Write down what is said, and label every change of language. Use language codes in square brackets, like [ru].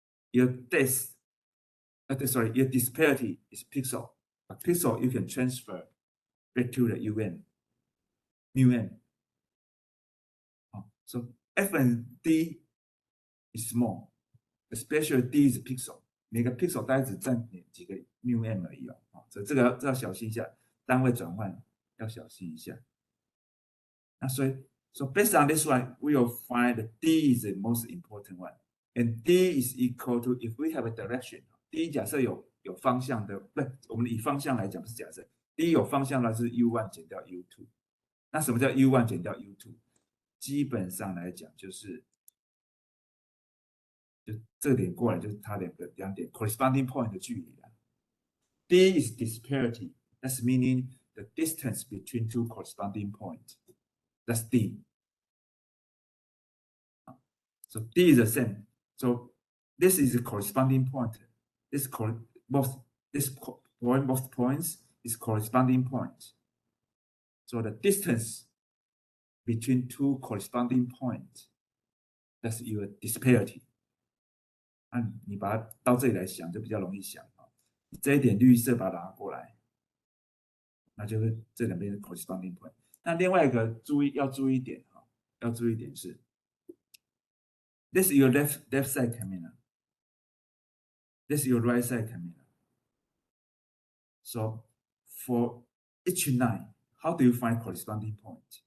[en] Your depth, your disparity is pixel. A pixel you can transfer back to the mu n. So F and D is small, especially D is pixel. [zh] 每个 pixel 大概只占几个 mu n 而已哦。所以这个要小心一下，单位转换要小心一下。那所以。 [en] So based on this one, we will find that D is the most important one. And D is equal to, if we have a direction, [zh] D 假设有方向的，不，我们以方向来讲不是假设 ，D 有方向的是 U1 减掉 U2。那什么叫 U1 减掉 U2？基本上来讲就这个点过来就是它两点 corresponding point 的距离啦。 [en] D is disparity, that's meaning the distance between two corresponding points. That's D. So D is the same. So this is the corresponding point. Both points is corresponding point. So the distance between two corresponding points, that's your disparity. [zh] 那你把它到这里来想，就比较容易想啊。这一点绿色把它拿过来，那就是这两边的 corresponding point。那另外一个要注意一点哈，要注意一点是 ， [en] this is your left side camera, this is your right side camera. So for each line, how do you find corresponding point?